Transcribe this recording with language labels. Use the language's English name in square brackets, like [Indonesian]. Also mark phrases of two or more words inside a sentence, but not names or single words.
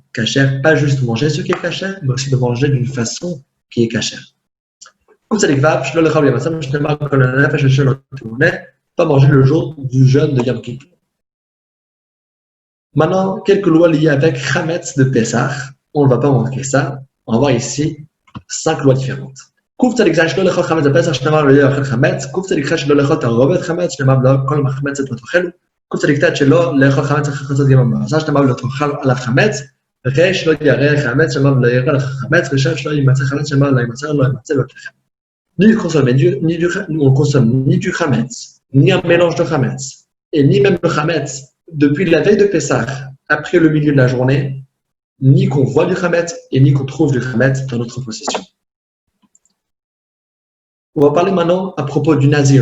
[French] Pas juste manger ce qui est cachère, mais aussi le manger d'une façon qui est cachère. Pas manger le jour du jeûne de Yom Kippur. Maintenant, quelques lois liées avec Chametz de Pessah. On ne va pas manquer ça. On va voir ici 5 lois différentes. [Hebrew] קוף צדיק זין שלא לאכול חמץ בפסח, שנאמר לא יאכל חמץ. קוף צדיק ח' שלא לאכול תערובת חמץ, שנאמר לא כל מחמצת לא תאכלו. קוף צדיק ט' שלא לאכול חמץ אחרי חצות יום המעשה, שנאמר לא תאכל עליו חמץ. ריש לא ירא חמץ, שנאמר לא ירא לך חמץ. ראשון שלא יימצא חמץ, שנאמר לא יימצא בבתיכם. [French] On consomme ni du chametz, ni un mélange de chametz, et ni même le chametz depuis la veille de Pessah, après le milieu de la journée, ni qu'on voit du chametz et ni qu'on trouve du chametz dans notre possession. On va parler maintenant à propos du nazir.